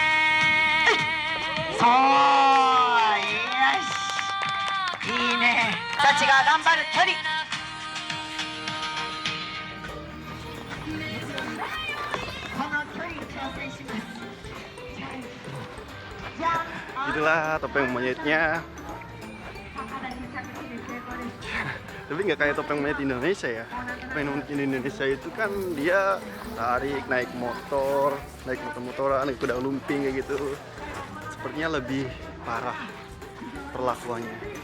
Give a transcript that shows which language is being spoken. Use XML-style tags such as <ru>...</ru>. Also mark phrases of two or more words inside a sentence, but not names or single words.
<ja>そう、よし、いいね。サチが頑張る距離。この距離挑戦します。</ja> <id>Itulah topeng monyetnya. Tapi nggak kayak topeng monyet Indonesia ya. Topeng monyet Indonesia itu kan dia tarik, naik motor-motoran, naik kuda lumping kayak gitu. Sepertinya lebih parah perlakuannya.</id>